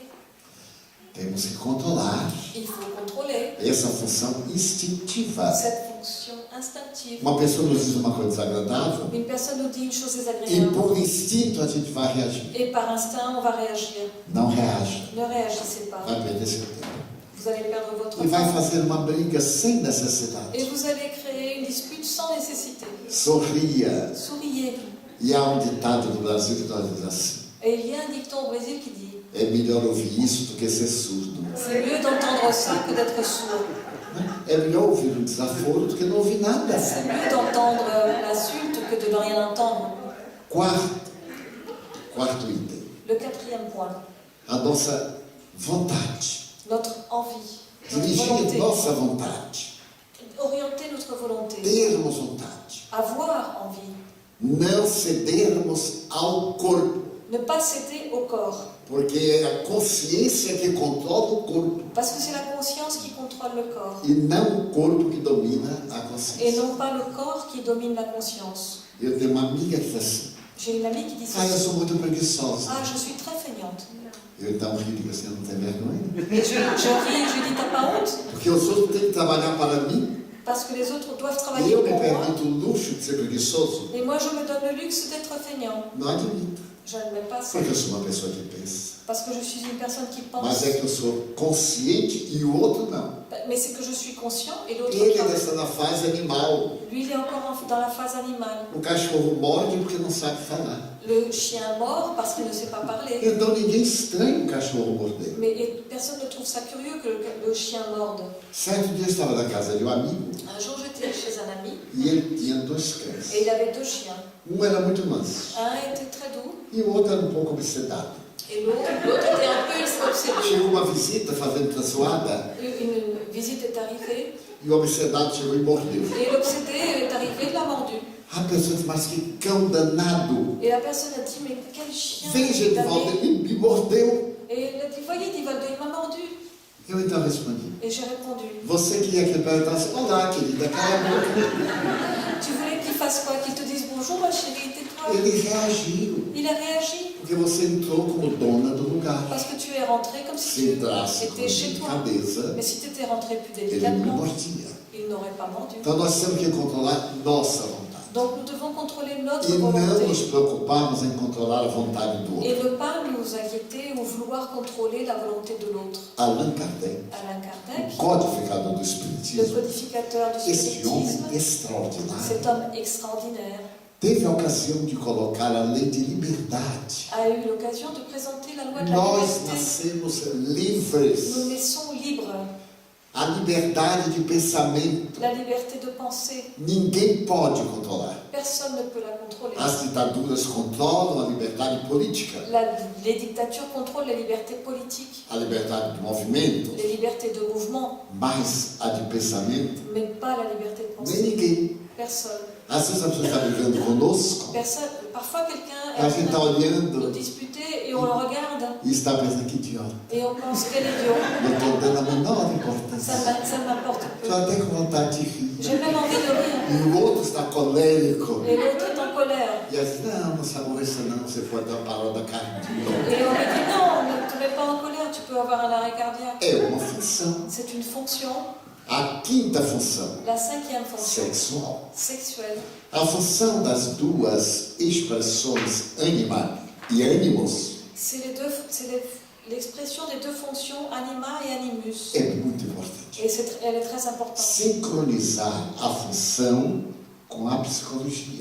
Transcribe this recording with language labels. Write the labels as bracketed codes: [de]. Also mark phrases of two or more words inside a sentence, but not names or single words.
[pt] Temos que controlar [fr] Il faut contrôler [pt] essa função instintiva. [fr] cette fonction instinctive. [pt] Uma pessoa nos diz uma coisa desagradável [fr] Une personne nous dit une chose [pt] e [fr] désagréable [pt] por instinto a gente vai reagir. [fr] et par instinct on va réagir. [pt] Não reage. [fr] Ne réagissez pas. [pt] Vai perder seu tempo. [fr] Vous allez perdre votre [pt] E vai [fr] temps. [pt] fazer uma briga sem necessidade. [fr] Et vous allez créer une dispute sans nécessité. [pt] Sorria. [fr] Souriez. [pt] E há um ditado no Brasil que nós diz assim: [fr] Et il y a un dicton au Brésil qui dit [pt] é melhor ouvir isso do que ser surdo. [fr] c'est mieux d'entendre ça que d'être sourd. [pt] É melhor ouvir um desaforo do que não ouvir nada. [fr] C'est mieux d'entendre l'insulte que de ne rien entendre. [pt] Quarto item: [fr] Le quatrième point, [pt] a nossa vontade. [fr] notre envie, notre [pt] Dirigir [fr] volonté. [pt] nossa vontade. [fr] Orienter notre volonté. [pt] Termos vontade. [fr] Avoir envie. [pt] Não cedermos ao corpo, [fr] Ne pas céder au corps. [pt] porque é a consciência que controla o corpo [fr] Parce que c'est la conscience qui contrôle le corps. [pt] e não o corpo que domina a [fr] Et [pt] consciência. [fr] non pas le corps qui domine la conscience. [pt] Eu tenho uma amiga que diz assim: [fr] J'ai une amie qui dit ça. [pt] eu sou muito preguiçosa. [fr] Ah, je suis très feignante. [pt] Eu então rio e digo assim: não tem vergonha? [fr] Et je ris et je dis, t'as pas honte? [pt] Porque os outros têm que trabalhar para mim. [fr] parce que les autres doivent [pt] E [fr] travailler [pt] eu me [fr] pour moi. [pt] permito o luxo de ser preguiçoso? [fr] Et moi, je me donne le luxe d'être feignant. [pt] Não admito. [fr] Je n'admets pas ça. [pt] Porque eu sou uma pessoa que pensa. [fr] Parce que je suis une personne qui pense. [pt] Mas é que eu sou consciente e o outro não. [fr] Mais c'est que je suis conscient et l'autre [pt] Ele [fr] pas. [pt] está na fase animal. [fr] Lui, il est encore dans la phase animale. [pt] O cachorro morde porque não sabe falar. [fr] Le chien mord parce qu'il ne sait pas parler. [pt] Então ninguém estranha o cachorro morder. [fr] Mais personne ne trouve ça curieux que le chien morde. [pt] Certo dia eu estava na casa de um amigo [fr] Un jour, j'étais chez un ami [pt] e ele tinha dois cães. [fr] et il avait deux chiens. [pt] Um era muito manso [fr] Un était très doux [pt] e o outro era um pouco obsedado. [fr] et l'autre était un peu obsédé. [pt] Chegou uma visita fazendo traçoada [fr] Une visite est arrivée [pt] e o obsedado chegou e mordeu. [fr] et l'obsédé est arrivé et l'a mordu. [pt] A pessoa disse, mas que cão danado. [fr] Et la personne a dit, mais quel chien [pt] Vem, Genivaldo, ele me mordeu. [fr] Et il a dit, voyez, Divaldo, il m'a mordu. [pt] Eu então respondi, [fr] Et j'ai répondu, [pt] você queria que ele perguntasse, olá querida, cala a boca. [fr] tu voulais qu'il fasse quoi? Qu'il te dise bonjour, ma chérie, tais-toi. [pt] Ele reagiu, [fr] Il a réagi [pt] porque você entrou como dona do lugar. [fr] parce que tu es rentré comme si [pt] Se [fr] tu [pt] entrasse com [fr] étais chez toi. [pt] delicadeza, [fr] Mais si tu étais rentré plus [pt] ele me [fr] délicatement, [pt] mordia. [fr] il n'aurait pas mordu. [pt] Então nós temos que controlar nossa vontade. [fr] Donc nous devons contrôler notre [pt] E não nos [fr] volonté [pt] preocuparmos em controlar a vontade do [fr] et [pt] outro. [fr] ne pas nous inquiéter ou vouloir contrôler la volonté de l'autre. [pt] Allan Kardec, [fr] Alain [pt] o [fr] Kardec, [pt] codificador do [fr] le [pt] Espiritismo, [fr] codificateur du [pt] este homem [fr] spiritisme, [pt] extraordinário, [fr] cet homme extraordinaire, [pt] teve a ocasião de colocar a lei de liberdade. [fr] a eu l'occasion de présenter la loi de la [pt] Nós [fr] liberté. [pt] nascemos [fr] Nous [pt] livres. [fr] naissons libres, [pt] A liberdade de pensamento, [fr] la liberté de penser. [pt] ninguém pode controlar. [fr] Personne ne peut la contrôler. [pt] As ditaduras controlam a liberdade política, [fr] Les dictatures contrôlent les libertés politiques, [pt] a liberdade de movimento, [fr] les libertés de mouvement, [pt] mas a de pensamento, [fr] mais pas la liberté de [pt] nem [fr] penser. [pt] ninguém. [fr] Personne. [pt] Às vezes a pessoa está vivendo conosco, [fr] Parfois, quelqu'un [pt] a gente [fr] est [pt] está [fr] en train de [pt] olhando [fr] disputer et on le regarde [pt] e está pensando que idiota. [fr] et on pense quel idiot. [pt] Não estou dando a menor [fr] Ça [pt] importância. [fr] m'importe peu. [pt] Estou até com vontade de rir. [fr] J'ai même envie de rire. [pt] E o outro está colérico. [fr] Et l'autre est en colère. [pt] E às vezes, não se aborreça não, você pode dar uma parada cardíaca. [fr] Et on lui dit non, ne te mets pas en colère, tu peux avoir un arrêt cardiaque. [pt] É uma função. [fr] C'est une fonction, [pt] A quinta função, [fr] la cinquième fonction, [pt] sexual. [fr] sexuelle. [pt] A função das duas expressões anima e ânimos [fr] C'est l'expression des deux fonctions anima et animus. [pt] é muito importante. [fr] Et elle est très importante. [pt] Sincronizar a função com a psicologia.